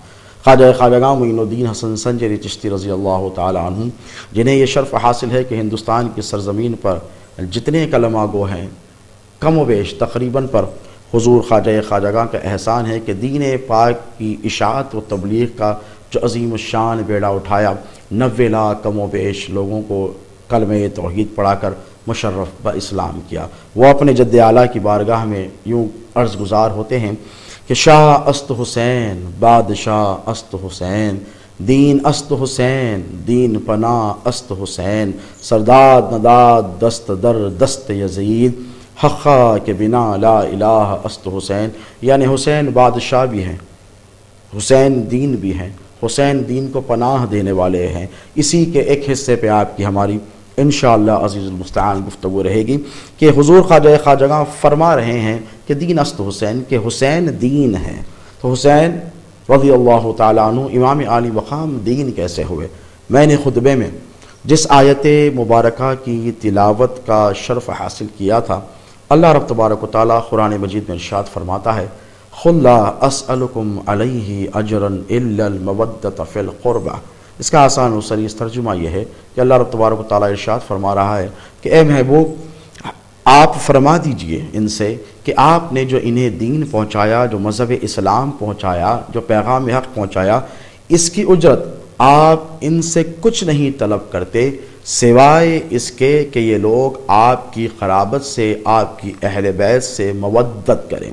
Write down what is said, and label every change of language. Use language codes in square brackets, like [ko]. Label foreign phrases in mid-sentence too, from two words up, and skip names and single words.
[ur] خواجہ خواجگاں معین الدین حسن سنجری چشتی [ar] رضی اللہ تعالی عنہ، [ur] جنہیں یہ شرف حاصل ہے کہ ہندوستان کی سرزمین پر جتنے کلمہ گو ہیں کم و بیش تقریباً پر حضور خواجہ خواجگاں کا احسان ہے کہ دین پاک کی اشاعت و تبلیغ کا جو عظیم الشان بیڑا اٹھایا، 90 لاکھ کم و بیش لوگوں کو کلمہ توحید پڑھا کر مشرف باسلام کیا۔ وہ اپنے جد اعلیٰ کی بارگاہ میں یوں عرض گزار ہوتے ہیں کہ [fa] شاہ است حسین، بادشاہ است حسین، دین است حسین، دین پناہ است حسین، سرداد نداد دست در دست یزید، حقا کے بنا لا الہ است حسین۔ [ur] یعنی حسین بادشاہ بھی ہیں، حسین دین بھی ہیں، حسین دین کو پناہ دینے والے ہیں۔ اسی کے ایک حصے پہ آپ کی ہماری [ar] انشاءاللہ عزیز المستعان [ur] گفتگو رہے گی کہ حضور خواجہ خواجگاں فرما رہے ہیں کہ [fa] دین است حسین، [ur] کہ حسین دین ہے۔ تو حسین [ar] رضی اللہ تعالیٰ عنہ [ur] امام عالی مقام دین کیسے ہوئے؟ میں نے خطبے میں جس آیت مبارکہ کی تلاوت کا شرف حاصل کیا تھا، اللہ رب تبارک و تعالیٰ قرآن مجید میں ارشاد فرماتا ہے [ar] قُلْ لَا أَسْأَلُكُمْ عَلَيْهِ أَجْرًا إِلَّا الْمَوَدَّةَ فِي الْقُرْبَى۔ [ur] اس کا آسان و سریح ترجمہ یہ ہے کہ اللہ رب تبارک و تعالیٰ ارشاد فرما رہا ہے کہ اے محبوب، آپ فرما دیجئے ان سے کہ آپ نے جو انہیں دین پہنچایا، جو مذہب اسلام پہنچایا، جو پیغام حق پہنچایا، اس کی اجرت آپ ان سے کچھ نہیں طلب کرتے سوائے اس کے کہ یہ لوگ آپ کی قرابت سے، آپ کی اہل بیت سے مودت کریں۔